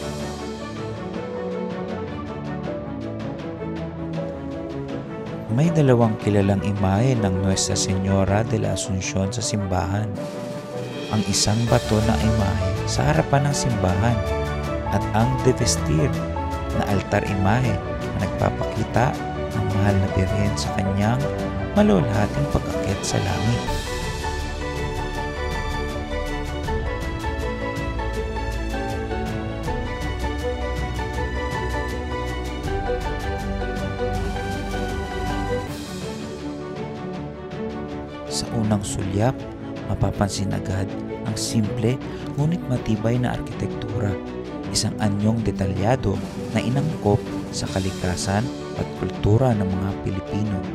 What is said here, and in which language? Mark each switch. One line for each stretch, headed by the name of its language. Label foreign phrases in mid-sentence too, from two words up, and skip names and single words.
Filipino: May dalawang kilalang imahe ng Nuestra Señora de la Asunción sa simbahan. Ang isang bato na imahe sa harapan ng simbahan at ang
Spanish: de vestir
Filipino: na altar imahe na nagpapakita ng mahal na Birhen sa kanyang malulhating pag-akyat sa langit. Sa unang sulyap, mapapansin agad ang simple ngunit matibay na arkitektura, isang anyong detalyado na inangkop sa kalikasan at kultura ng mga Pilipino.